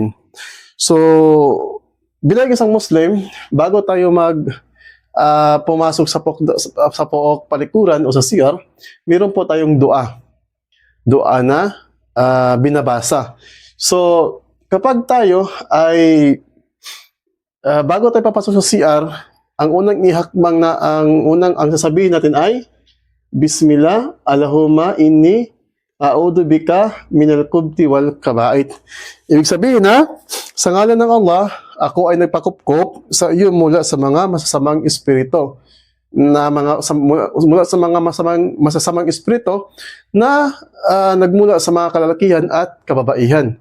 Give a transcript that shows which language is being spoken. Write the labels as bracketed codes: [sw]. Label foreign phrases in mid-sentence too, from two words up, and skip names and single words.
[tl] So, bilang isang Muslim, bago tayo pumasok sa pook palikuran o sa CR, meron po tayong dua. Dua na binabasa. So, kapag tayo ay bago tayo papasok sa CR, ang unang ihakbang na ang sasabihin natin ay [ar] بسم الله اللهم إني أعوذ بك من الخبث والخبائث. [tl] Ibig sabihin sa ngalan ng Allah, ako ay nagpakupkop sa iyo mula sa mga masasamang espiritu mula sa mga masasamang espiritu na nagmula sa mga kalalakihan at kababaihan.